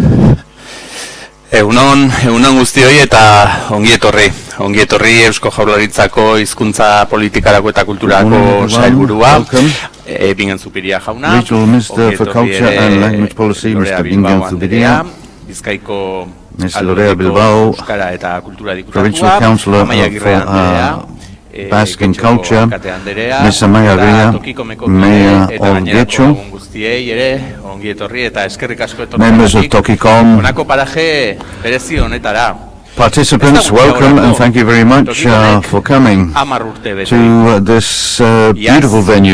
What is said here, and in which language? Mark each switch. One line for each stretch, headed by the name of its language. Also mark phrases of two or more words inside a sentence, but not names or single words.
Basque: Egunon guztioi eta ongi etorri Eusko Jaurlaritzako hizkuntza politikarako eta kulturako sailburua, Bingen Zupiria jauna,
English: Minister for Culture and Language Policy, Mr. Bingen Zupiria,
Basque: Bizkaiko Bilbao, Euskara eta Kultura
English: Provincial
Basque: Diputatua,
English: Councillor of Basque and Culture, Ms. Amaya Ria, Mayor of Getxo, members of TOKIKOM, participants, welcome and thank you very much for coming to this beautiful venue.